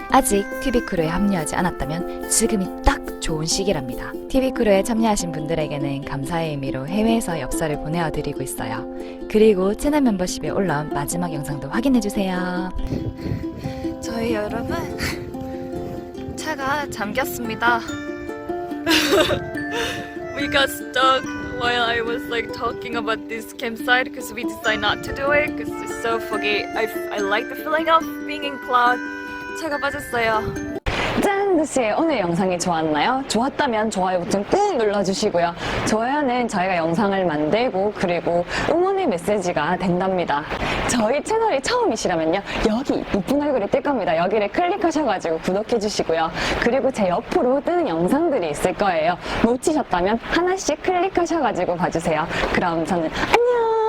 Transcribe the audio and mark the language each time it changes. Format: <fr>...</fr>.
<ko>아직 튜비 크루에 합류하지 않았다면 지금이 딱 좋은 시기랍니다. 튜비 크루에 참여하신 분들에게는 감사의 의미로 해외에서 엽서를 보내어드리고 있어요. 그리고 채널 멤버십에 올라온 마지막 영상도 확인해주세요. 저희 여러분 차가 잠겼습니다.</ko> <en>We got stuck while I was like talking about this campsite because we decided not to do it because it's so foggy. I like the feeling of being in cloud.</en> <ko>차가 빠졌어요. 짠! 루시의 오늘 영상이 좋았나요? 좋았다면 좋아요 버튼 꾹 눌러주시고요. 좋아요는 저희가 영상을 만들고 그리고 응원의 메시지가 된답니다. 저희 채널이 처음이시라면요. 여기 이쁜 얼굴이 뜰 겁니다. 여기를 클릭하셔가지고 구독해주시고요. 그리고 제 옆으로 뜨는 영상들이 있을 거예요. 놓치셨다면 하나씩 클릭하셔가지고 봐주세요. 그럼 저는 안녕!</ko>